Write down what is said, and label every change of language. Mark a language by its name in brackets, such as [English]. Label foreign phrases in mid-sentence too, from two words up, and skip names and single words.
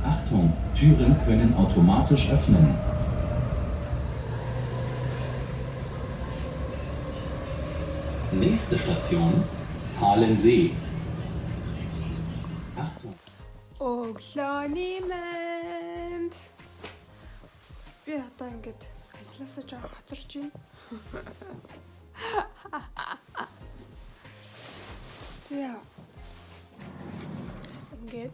[German] Achtung, Türen können automatisch öffnen. Nächste Station, Halensee. Achtung. [Mongolian] Өглөөний мэнд. Би одоо ингээд ажилласаа жоо хоцорч байна. За. Ингээд.